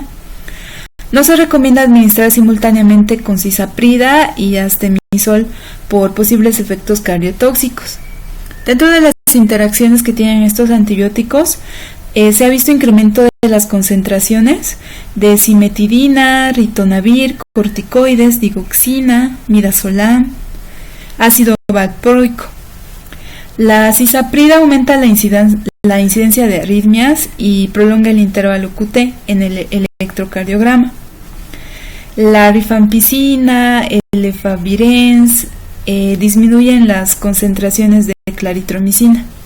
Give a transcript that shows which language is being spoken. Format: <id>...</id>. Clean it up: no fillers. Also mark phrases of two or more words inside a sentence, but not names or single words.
<es>No se recomienda administrar simultáneamente con cisaprida y astemisol por posibles efectos cardiotóxicos. Dentro de las interacciones que tienen estos antibióticos, se ha visto incremento de las concentraciones de cimetidina, ritonavir, corticoides, digoxina, midazolam, ácido valproico. La cisaprida aumenta la incidencia de arritmias y prolonga el intervalo QT en el electrocardiograma. La rifampicina, el efavirenz disminuyen las concentraciones de claritromicina.</es>